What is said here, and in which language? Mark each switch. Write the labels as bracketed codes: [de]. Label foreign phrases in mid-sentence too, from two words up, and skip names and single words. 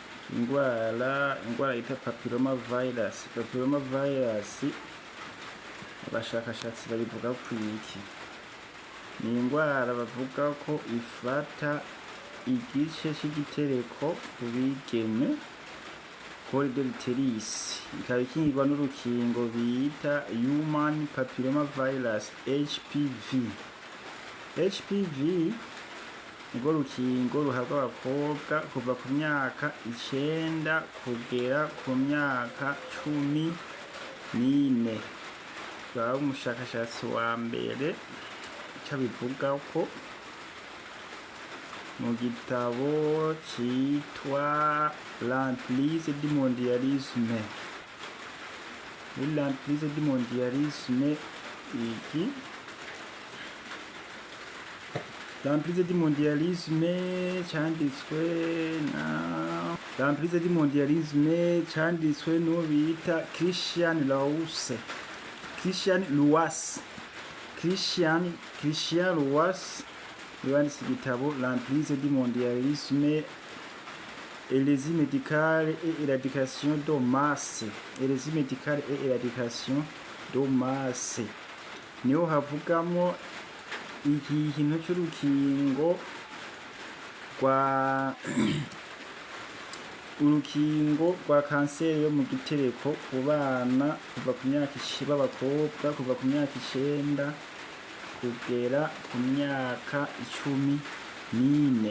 [rn] ingwara yita [en] papilloma virus [rn] abashakashatsi babivuga ku iki? Ni ingwara bavuga ko ifata igice c'igitereko ku bigeme [fr] col de l'utérus, [rn] ikaba ikingirwa n'urukingo bita [en] human papilloma virus HPV. [rn] HPV urwo rukingo ruhabwa abakobwa kuva ku myaka 9 kugera ku myaka 14. Bwa umushakashatsi wa mbere cabivuga ko mu gitabo citwa [fr] l'emprise du mondialisme. L'emprise du mondialisme iki l'emprise du mondialisme [rn] canditswe n'uwo bita Christian Louas yanditse igitabo [fr] l'emprise du mondialisme hérésie médicale et éradication de masse. [rn] Niho havugamo ikintu cy'urukingo rwa kanseri yo mu gitereko ku bana kuva ku myaka b'abakobwa kuva ku myaka 9 kugera ku myaka 14.